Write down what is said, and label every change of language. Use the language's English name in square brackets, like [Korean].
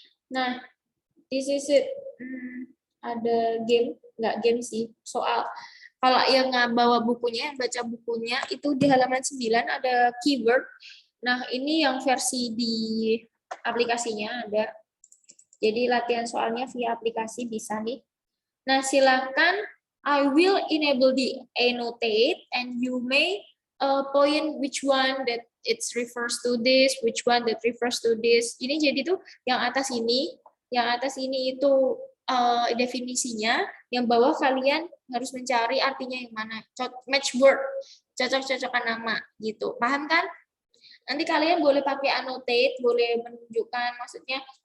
[Indonesian] Nah, [English] this is it. [Indonesian] Ada game, enggak game sih, soal. Kalau yang bawa bukunya, yang baca bukunya, itu di halaman 9 ada keyword. Nah, ini yang versi di aplikasinya ada. Jadi latihan soalnya via aplikasi bisa nih. Nah, silakan [English] I will enable the annotate and you may point which one that it refers to this, which one that refers to this. [Indonesian] Ini jadi tuh yang atas ini itu definisinya, yang bawah kalian harus mencari artinya yang mana. Match word, cocok-cocokan nama gitu. Paham kan? Nanti kalian boleh pakai annotate, boleh menunjukkan maksudnya